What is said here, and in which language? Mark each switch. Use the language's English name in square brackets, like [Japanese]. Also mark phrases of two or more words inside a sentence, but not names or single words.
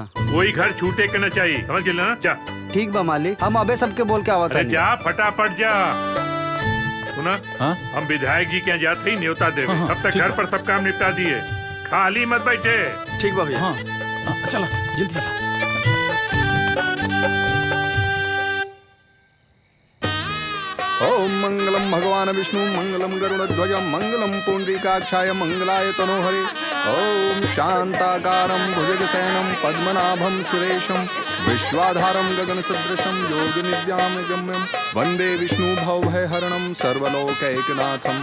[Bhojpuri] कोई घर छूटे के न चाहिए, समझ गए ना? जा। ठीक बा मालिक, हम अबे सबके बोल के आवत अरे हनी। जा, फटाफट जा। सुना, हाँ? हम विधायक जी के यहाँ जाते ही न्योता देवे। हाँ, तब तक ठीक घर बा। पर सब काम निपटा दिए, खाली मत बैठे। ठीक बा भैया। हाँ चलो जल्दी चला। [Sanskrit] ओम मंगलम भगवान विष्णु, मंगलम गरुड़ध्वज, मंगलम पुंडरीकाक्षाय, मंगलाय तनोहरे। ओम शांताकारं भुजगशयनं पद्मनाभं सुरेशं, विश्वाधारं गगनसदृशं योगनिद्यां गम्यं, वन्दे विष्णु भवभयहरणं सर्वलोकैकनाथम्।